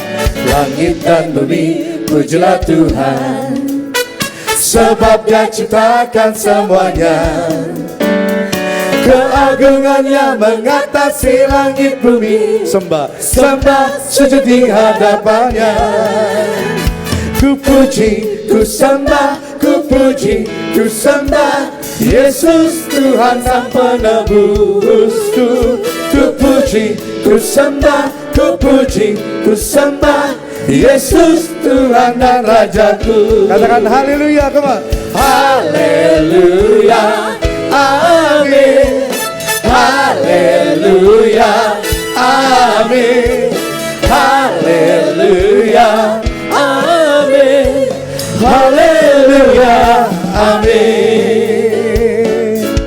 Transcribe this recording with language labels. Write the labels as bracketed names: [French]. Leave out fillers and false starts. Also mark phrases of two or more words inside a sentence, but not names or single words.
[Indonesian] Langit dan bumi pujilah Tuhan, sebab Dia ciptakan semuanya. keagungannya mengatasi langit bumi. Sembah Sujud di hadapannya. Ku puji, ku sembah, ku puji, ku sembah Yesus Tuhan Sang Penebusku. Ku puji, ku sembah, ku puji, ku sembah Yesus Tuhan dan Rajaku. Katakan haleluya, [English] come on. [Indonesian] Haleluya, amin. Haleluya, amin. Haleluya, amin. Haleluya, amin.